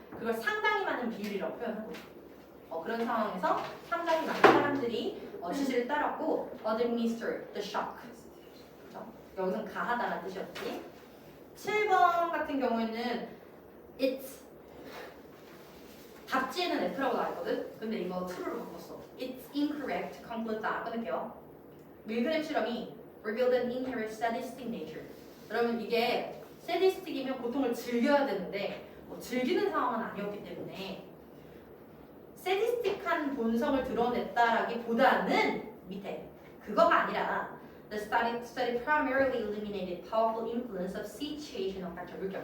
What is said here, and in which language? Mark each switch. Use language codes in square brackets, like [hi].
[ko] 그걸 상당히 많은 비율이라고 표현한 거지. 그런 상황에서 상당히 많은 사람들이 지시를 따랐고 [en] administer the shock. [ko] 그렇죠? 여기서는 가하다라는 뜻이었지. 7번 같은 경우에는 it's 답지에는 F라고 나와있거든? 근데 이거 true로 바꿨어. [en] It's incorrect. [ko] conclude 다 끊을게요. 밀그램 실험이 [en] revealed an inherent sadistic nature. [ko] 그러면 이게 sadistic이면 고통을 즐겨야 되는데 즐기는 상황은 아니었기 때문에 sadistic한 본성을 드러냈다라기보다는 밑에 그거가 아니라 [en] the study primarily eliminated powerful influence of situational factor.